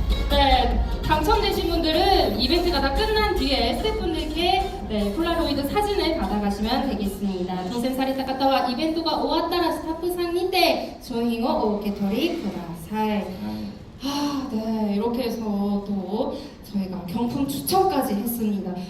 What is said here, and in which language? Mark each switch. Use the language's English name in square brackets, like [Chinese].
[Korean] 네, 당첨되신 분들은 이벤트가 다 끝난 뒤에 스태프분들께 폴라로이드 사진을 받아가시면 되겠습니다. [Japanese] 当選された方はイベントが終わったらスタッフさんにて商品をお受け取りください. [Korean] 네, 이렇게 해서 또 저희가 경품 추첨까지 했습니다.